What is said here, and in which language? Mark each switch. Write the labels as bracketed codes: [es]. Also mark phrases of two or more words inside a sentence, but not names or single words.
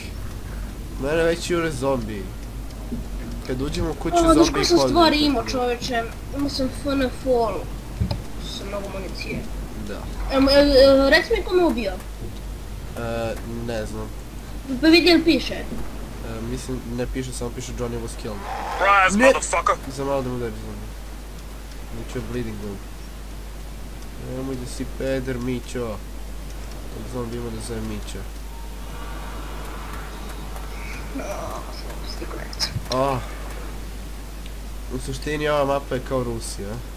[sr] Mene već jure zombi. Kad uđemo u kuću Znaš zombi koje sam stvari imao, čoveče. Imao sam FN Fall. Sa mnogo municije. Da. Reci mi ko me ubio. Ne znam. Pa vidi li piše? Mislim, ne piše, samo piše [en] Johnny was killed. Rise, motherfucker! [sr] Za malo da mu udari zombi. Mićo je bleeding zombi. Nemoj da si peder, Mićo. Tog zombi ima da zove Mićo. U suštini ova mapa je kao Rusija.